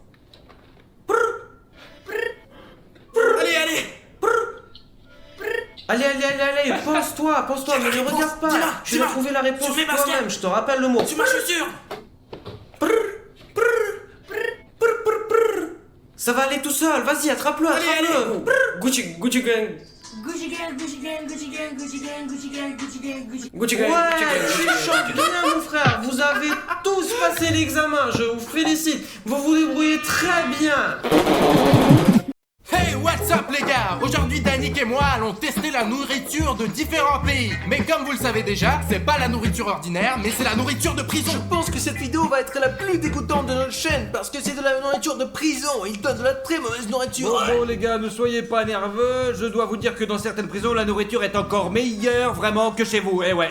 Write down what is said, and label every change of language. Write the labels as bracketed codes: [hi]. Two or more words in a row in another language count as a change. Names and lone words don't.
[fr] Allez, allez. Allez, pense-toi, mais ne regarde pas. Tu vas trouver la réponse toi-même, je te rappelle le mot. Tu ma chaussure. Ça va aller tout seul, vas-y, attrape-le. [en] Gucci gang. Gucci gang, Gucci gang, Gucci gang, Gucci gang, Gucci gang, Gucci gang, Gucci gang. Gucci gang. [fr] Ouais, tu chantes bien mon frère, vous avez tous passé l'examen, je vous félicite. Vous vous débrouillez très bien. [en] Hey, what's up [fr] les gars? Aujourd'hui Danick et moi allons tester la nourriture de différents pays. Mais comme vous le savez déjà, c'est pas la nourriture ordinaire, mais c'est la nourriture de prison. Je pense que cette vidéo va être la plus dégoûtante de notre chaîne parce que c'est de la nourriture de prison. Ils donnent de la très mauvaise nourriture. Bon les gars, ne soyez pas nerveux, je dois vous dire que dans certaines prisons, la nourriture est encore meilleure vraiment que chez vous, eh ouais.